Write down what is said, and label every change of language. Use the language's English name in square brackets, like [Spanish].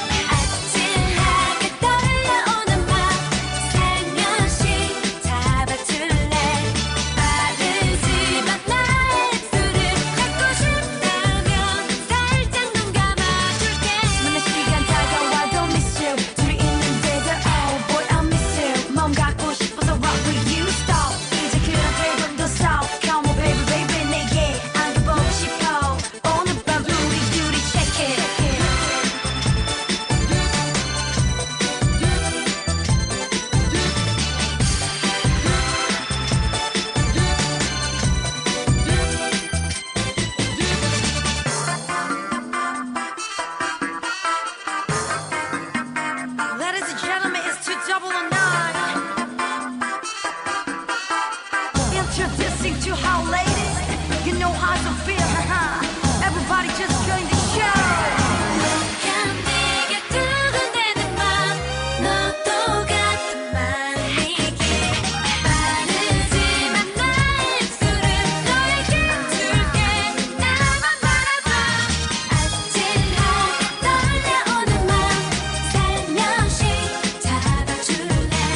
[Korean] 아찔하게 떨려오는 맘 살며시 잡아줄래. 빠르지만 나의 술을 갖고 싶다면 살짝 눈 감아줄게. 맨날 시간 다가와도 [English] miss you. [Korean] 둘이 있는데도 [English] oh boy I miss you. [Korean] 마음 갖고 싶어서 [English] rock with you. [Korean] Stop 이제 그런 기분도 stop. [English] Come on baby baby [Korean] 내게 안겨보고 싶어. 오늘 밤 우리 둘이 [English] check it. Ladies and gentlemen, it's 299. Introducing to our ladies. You know how to feel, everybody just join the show. [Korean] 내게 두근대는 맘, 너도 같은 마음이길. 빠르지만 나의 술은 너에게 줄게. 나만 바라봐. 아찔하게 떨려오는 맘 살며시 잡아줄래.